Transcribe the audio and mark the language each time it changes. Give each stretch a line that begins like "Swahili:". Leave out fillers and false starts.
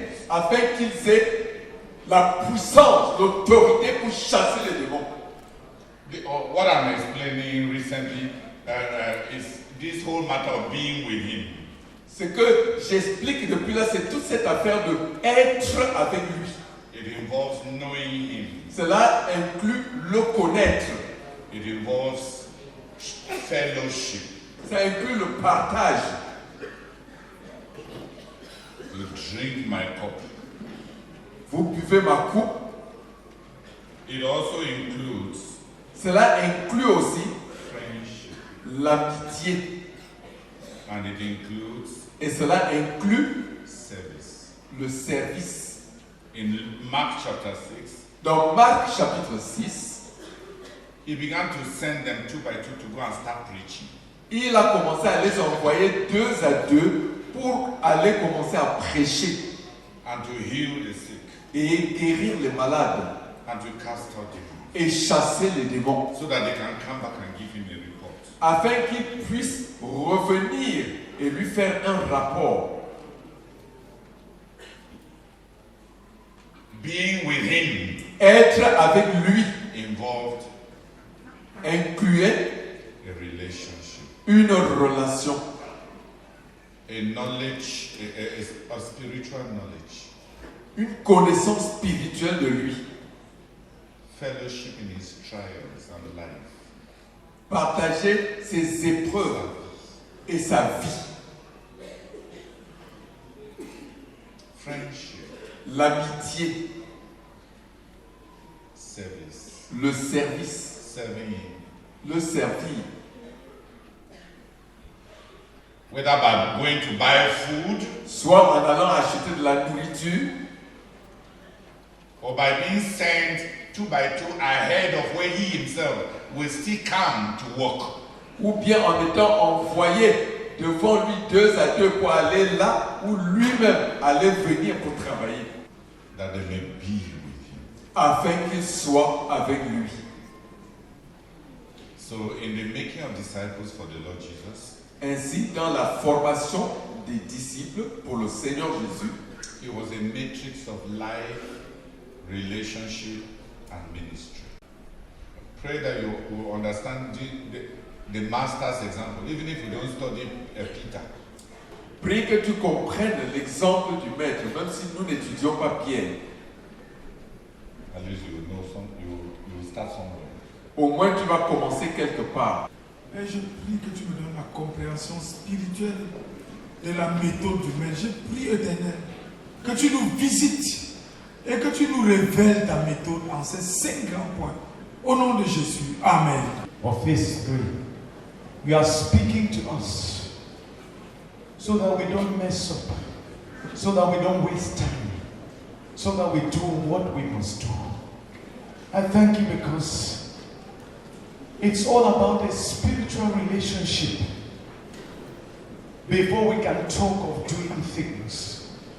French: Afin qu'ils aient la puissance, l'autorité pour chasser les démons.
English: What I'm explaining recently is this whole matter of being with him.
French: Ce que j'explique depuis là, c'est toute cette affaire de être avec lui.
English: It involves knowing him.
French: Cela inclut le connaître.
English: It involves fellowship.
French: Ça inclut le partage.
English: You drink my cup.
French: Vous buvez ma coupe.
English: It also includes
French: Cela inclut aussi
English: friendship.
French: l'amitié.
English: And it includes
French: Et cela inclut
English: service.
French: le service.
English: In Mark chapter 6,
French: Dans Marc chapitre 6,
English: he began to send them 2 by 2 to go and start preaching.
French: il a commencé à les envoyer 2 à 2 pour aller commencer à prêcher
English: And to heal the sick.
French: et guérir les malades
English: And to cast out demons.
French: et chasser les démons
English: So that they can come back and give him a report.
French: afin qu'ils puissent revenir et lui faire un rapport.
English: Being with him
French: Être avec lui
English: involved
French: incluait
English: a relationship,
French: une relation,
English: a knowledge, a spiritual knowledge,
French: une connaissance spirituelle de lui.
English: fellowship in his trials and life,
French: Partager ses épreuves et sa vie.
English: friendship,
French: L'amitié,
English: service,
French: le service,
English: serving him.
French: le servir.
English: Whether by going to buy food
French: Soit en allant acheter de la nourriture,
English: or by being sent 2 by 2 ahead of where he himself will still come to work.
French: ou bien en étant envoyé devant lui 2 à 2 pour aller là où lui-même allait venir pour travailler,
English: That they may be with him.
French: afin qu'il soit avec lui.
English: So, in the making of disciples for the Lord Jesus,
French: Ainsi, dans la formation des disciples pour le Seigneur Jésus,
English: it was a matrix of life, relationship, and ministry. Pray that you will understand the master's example, even if you don't study Peter.
French: prie que tu comprennes l'exemple du Maître, même si nous n'étudions pas Pierre.
English: At least you will know you will start somewhere.
French: Au moins, tu vas commencer quelque part. Et je prie que tu me donnes la compréhension spirituelle de la méthode du Maître. Je prie, Éternel, que tu nous visites et que tu nous révèles ta méthode en ces 5 grands points. Au nom de Jésus. Amen.
English: Of this 3, you are speaking to us so that we don't mess up, so that we don't waste time, so that we do what we must do. I thank you because it's all about a spiritual relationship before we can talk of doing things.